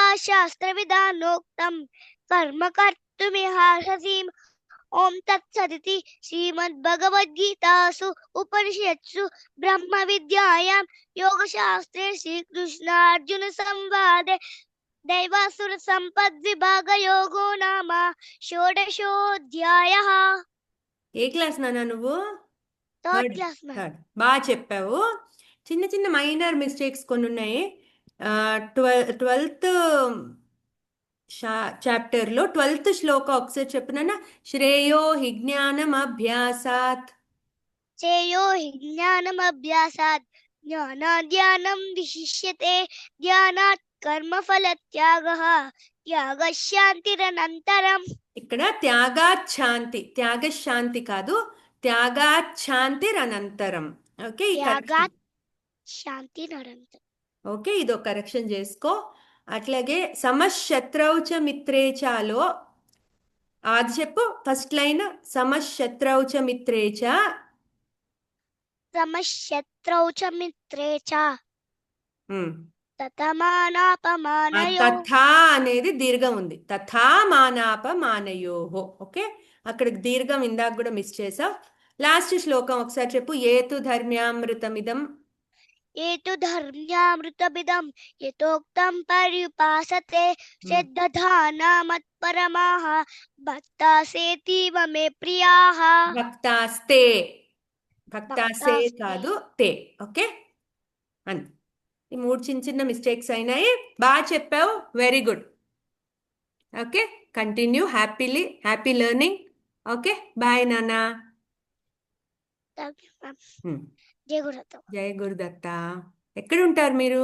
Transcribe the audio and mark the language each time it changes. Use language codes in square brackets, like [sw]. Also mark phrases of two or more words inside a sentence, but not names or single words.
[sa] शास्त्रविधानोक्तं कर्म कर्तुमिहार्हसीम् ॐ तत्सदिति श्रीमद्भगवद्गीतासु उपनिषत्सु ब्रह्मविद्यायां योगशास्त्रे श्रीकृष्णार्जुनसंवादे दैवासुरसम्पद्विभागयोगो नाम षोडशोऽध्यायः। [te] ఏ క్లాస్ నాన్న నువ్వు? థర్డ్ క్లాస్ మ్యామ్. థర్డ్. బాగా చెప్పావు. చిన్న చిన్న [en] minor mistakes [te] కొన్ని ఉన్నాయి. 12th చాప్టర్లో 12th శ్లోక ఒకసారి చెప్పు నాన్న. [sa] శ్రేయో హి జ్ఞానం అభ్యాసాత్. श्रेयो हि ज्ञानमभ्यासात् ज्ञानाद् विशिष्यते ध्यानात् कर्मफलत्यागः त्यागशान्तिरनन्तरम्। [te] ఇక్కడ త్యాగాచ్ఛాంతి, త్యాగశాంతి కాదు, త్యాగాచ్ఛాంతిరనంతరం. ఓకే, ఈ కరెక్షన్. [sa] त्यागात् शान्तिरनन्तरम्। [te] ఓకే, ఇదో కరెక్షన్ చేసుకో. అట్లాగే [sa] సమశత్రౌ చ మిత్రే [te] చాలో అది చెప్పు. [en] first line [sa] సమశత్రౌ చ మిత్రే చ. समशत्रौ च मित्रे च ఉమ్. तथमानापमानयोः। [te] తథా అనేది దీర్ఘం ఉంది. [sa] తథా మానాపమానయోహో. [te] ఓకే, అక్కడికి దీర్ఘం ఇందాక కూడా మిస్ చేసావు. లాస్ట్ శ్లోకం ఒకసారి చెప్పు. [sa] ఏతు ధర్మ్యామృతమిదం. ये तु धर्म्यामृतमिदं यथोक्तं पर्युपासते श्रद्धाना मत्परमाः भक्तासेतीव मे प्रियाः। భక్తాస్తే, భక్తాసే భక్తాస్తే. [te] కాదు తే. ఓకే, అంతే. ఈ మూడు చిన్న చిన్న మిస్టేక్స్ అయినాయి. బాగా చెప్పావు, [en] very good. [te] ఓకే, [en] continue happily, happy learning. [te] ఓకే, బాయ్ నాన్న. [en] Thank you, ma'am. ఉమ్. [te] జై గురుదత్త. జై గురుదత్త. ఎక్కడ ఉంటారు మీరు?